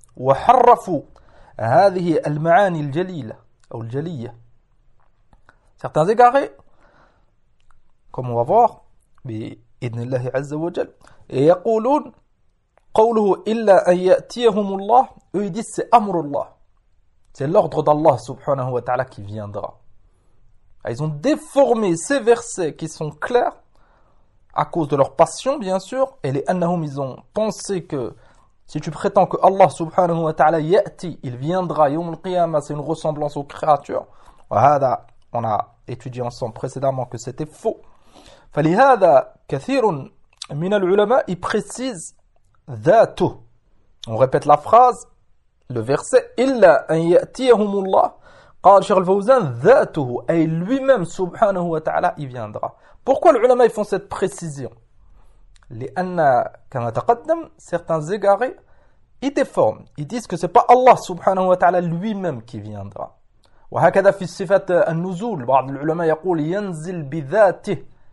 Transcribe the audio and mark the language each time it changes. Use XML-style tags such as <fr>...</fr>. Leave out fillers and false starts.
<ar>وحرفوا هذه المعاني الجليلة أو الجلية.</ar> <fr>certains égarés, comme on va voir,</fr> <ar>بإذن الله عز وجل, يقولون قوله إلا أن يأتيهم الله,</ar> <fr>eux ils disent c'est</fr> <ar>أمر الله.</ar> <fr>c'est l'ordre d'Allah سبحانه وتعالى qui viendra. ils ont déformé ces versets qui sont clairs à cause de leur passion, bien sûr, et les أنهم ils ont pensé que Si tu prétends que Allah subhanahu wa ta'ala ya'ti, il viendra yawm al-qiyamah, c'est une ressemblance aux créatures. وهذا, on a étudié ensemble précédemment que c'était faux.</fr> <ar>فلهذا كثير من العلماء précise ذاته.</ar> <fr>On répète la phrase, le verset</fr> <ar>إلا أن يأتيهم الله قال شيخ الفوزان ذاته أي</ar> <fr>lui-même</fr> <ar>subhanahu wa ta'ala</ar> <fr>il viendra. Pourquoi les ulama ils font cette précision?</fr> <ar>لأن كما تقدم</ar> <fr>certains égarés ils déforment ils disent que c'est pas Allah</fr> <ar>سبحانه وتعالى</ar> <fr>lui-même qui viendra</fr> <ar>وهكذا في صفة النزول بعض العلماء يقول ينزل بذاته</ar>